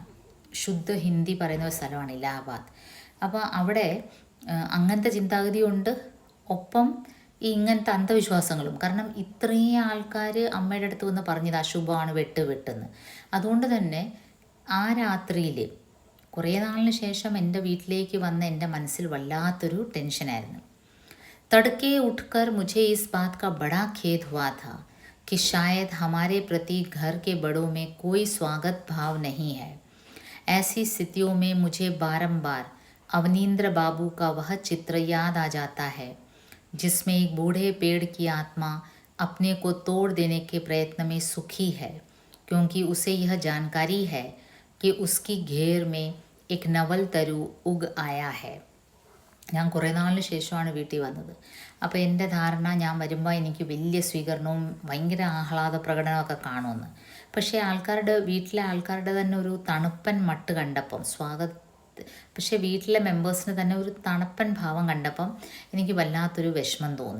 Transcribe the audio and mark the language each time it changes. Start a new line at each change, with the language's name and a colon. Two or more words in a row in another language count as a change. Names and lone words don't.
Malayalam: ശുദ്ധ ഹിന്ദി പറയുന്ന ഒരു സ്ഥലമാണ് ഇലാഹാബാദ്. അപ്പോൾ അവിടെ അങ്ങനത്തെ ചിന്താഗതിയുണ്ട്, ഒപ്പം ഈ ഇങ്ങനത്തെ അന്ധവിശ്വാസങ്ങളും. കാരണം ഇത്രയും ആൾക്കാർ അമ്മയുടെ അടുത്ത് വന്ന് പറഞ്ഞത് അശുഭമാണ്, വെട്ടെന്ന്. അതുകൊണ്ട് തന്നെ ആ രാത്രിയിൽ കുറേ നാളിന് ശേഷം എൻ്റെ വീട്ടിലേക്ക് വന്ന എൻ്റെ മനസ്സിൽ വല്ലാത്തൊരു ടെൻഷനായിരുന്നു.
Hindi: तड़के उठकर मुझे इस बात का बड़ा खेद हुआ था कि शायद हमारे प्रति घर के बड़ों में कोई स्वागत भाव नहीं है। ऐसी स्थितियों में मुझे बारंबार अवनींद्र बाबू का वह चित्र याद आ जाता है जिसमें एक बूढ़े पेड़ की आत्मा अपने को तोड़ देने के प्रयत्न में सुखी है, क्योंकि उसे यह जानकारी है कि उसकी घेर में एक नवल तरु उग आया है.
Malayalam: ഞാൻ കുറേ നാളിന് ശേഷമാണ് വീട്ടിൽ വന്നത്. അപ്പോൾ എൻ്റെ ധാരണ ഞാൻ വരുമ്പോൾ എനിക്ക് വലിയ സ്വീകരണവും ഭയങ്കര ആഹ്ലാദ പ്രകടനമൊക്കെ കാണുമെന്ന്. പക്ഷേ വീട്ടിലെ ആൾക്കാരുടെ തന്നെ ഒരു തണുപ്പൻ മട്ട് കണ്ടപ്പം പക്ഷേ വീട്ടിലെ മെമ്പേഴ്സിന് തന്നെ ഒരു തണുപ്പൻ ഭാവം കണ്ടപ്പം എനിക്ക് വല്ലാത്തൊരു വിഷമം തോന്നി.